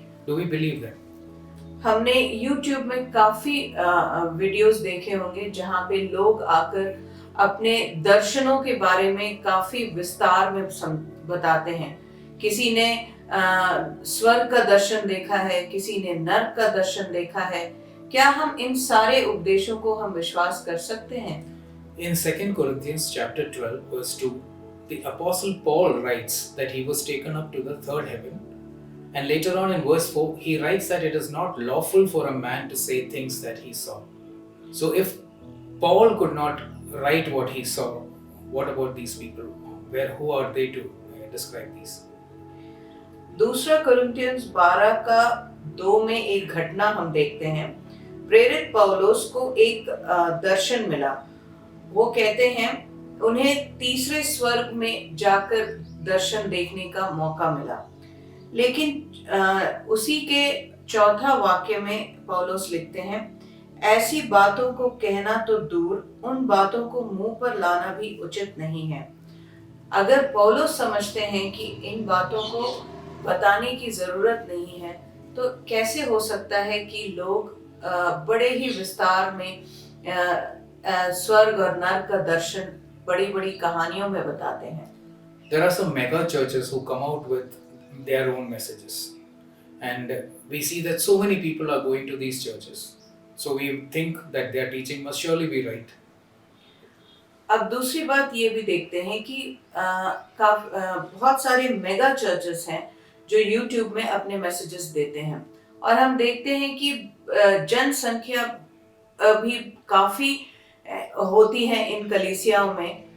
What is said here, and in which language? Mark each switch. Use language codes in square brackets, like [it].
[en] Do we believe them? [hi] हमने YouTube में काफी वीडियोस देखे होंगे जहाँ पे लोग आकर अपने दर्शनों के बारे में काफी विस्तार में बताते हैं। किसी ने स्वर्ग का दर्शन देखा है, किसी ने नरक का दर्शन देखा है। क्या हम इन सारे उपदेशों को हम विश्वास कर सकते हैं? [en] In 2 Corinthians chapter 12 verse 2, the apostle Paul writes that he was taken up to the third heaven, and later on in verse 4 he writes that it is not lawful for a man to say things that he saw. So if Paul could not write what he saw, what about these people? Who are they to describe these? [hi] दूसरा कुरिन्थियंस 12:2 में एक घटना हम देखते हैं। प्रेरित पौलुस को एक दर्शन मिला। वो कहते हैं उन्हें तीसरे स्वर्ग में जाकर दर्शन देखने का मौका मिला। लेकिन उसी के चौथा वाक्य में पौलुस लिखते हैं, ऐसी बातों को कहना तो दूर, उन बातों को मुंह पर लाना भी उचित नहीं है। अगर पौलुस समझते हैं कि इन बातों को बताने की जरूरत नहीं है, तो कैसे हो सकता है कि लोग बड़े ही विस्तार में स्वर्ग और नरक का दर्शन बड़ी-बड़ी कहानियों में बताते हैं। [en] There are some mega churches who come out with their own messages, and we see that so many people are going to these churches, so we think that their teaching must surely be right. [hi] अब दूसरी बात ये भी देखते हैं कि बहुत सारे मेगा चर्चेस हैं जो YouTube में अपने मैसेजेस देते हैं, और हम देखते हैं कि जनसंख्या भी काफी होती है इन कलीसियाओं में।